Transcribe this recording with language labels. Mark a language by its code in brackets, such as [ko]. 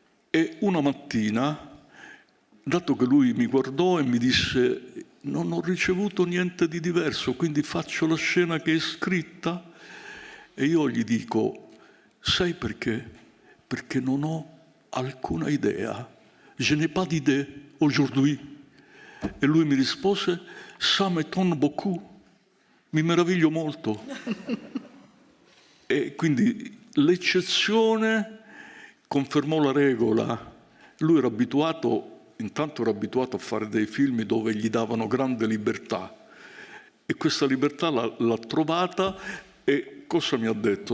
[it] E una mattina, dato che lui mi guardò e mi disse non ho ricevuto niente di diverso, quindi faccio la scena che è scritta, e io gli dico, sai perché? Perché non ho alcuna idea. [fr] Je n'ai pas d'idée aujourd'hui. [it] E lui mi rispose, [fr] ça m'étonne beaucoup. [it] Mi meraviglio molto. E quindi l'eccezione confermò la regola. Lui era abituato, intanto era abituato a fare dei film dove gli davano grande libertà. E questa libertà l'ha trovata e cosa mi ha detto?